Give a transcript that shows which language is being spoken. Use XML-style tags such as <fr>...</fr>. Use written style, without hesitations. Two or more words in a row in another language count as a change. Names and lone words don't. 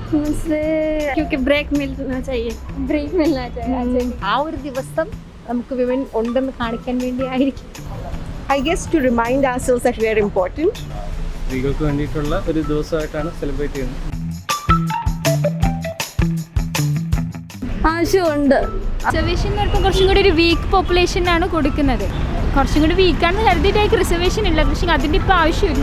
<hi>से क्योंकि ब्रेक मिलना चाहिए.</hi> <ml>ആ ഒരു ദിവസം നമുക്ക് വിമൻ ഉണ്ടെന്ന് കാണിക്കാൻ വേണ്ടി ആയിരിക്കും.</ml> <en>I guess to remind ourselves that we are important.</en> <ml>സ്ത്രീകൾക്ക് വേണ്ടിയിട്ടുള്ള ഒരു ദിവസമായിട്ടാണ് സെലിബ്രേറ്റ് ചെയ്യുന്നത്. ആവശ്യമുണ്ട്. റിസർവേഷൻ എന്ന് പറയുമ്പോൾ കുറച്ചും കൂടി ഒരു വീക്ക് പോപ്പുലേഷനാണ് കൊടുക്കുന്നത്. കുറച്ചും കൂടി വീക്കാണെന്ന് കരുതിയിട്ടായിരിക്കും റിസർവേഷൻ ഉള്ളത്. പക്ഷേ അതിൻ്റെ ഇപ്പോൾ ആവശ്യമില്ല.</ml>